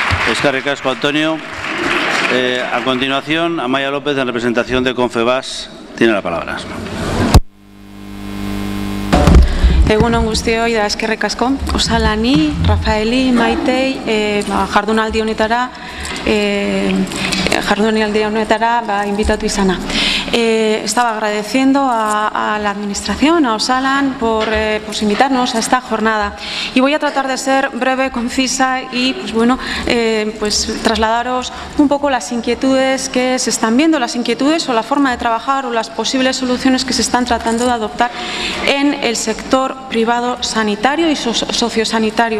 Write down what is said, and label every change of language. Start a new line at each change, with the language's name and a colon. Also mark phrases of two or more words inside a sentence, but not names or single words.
Basque: Eskerrik asko, Antonio.
Spanish: A continuación, Amaia López, en representación de Confebask, tiene la palabra.
Basque: Egunon guztioi da eskerrik asko. Osalani, Rafaeli, Maitei, jardunaldi honetara invitatu izana.
Spanish: Estaba agradeciendo a la Administración, a Osalan, por invitarnos a esta jornada. Y voy a tratar de ser breve, concisa y trasladaros un poco las inquietudes que se están viendo, las inquietudes o la forma de trabajar o las posibles soluciones que se están tratando de adoptar en el sector privado sanitario y sociosanitario.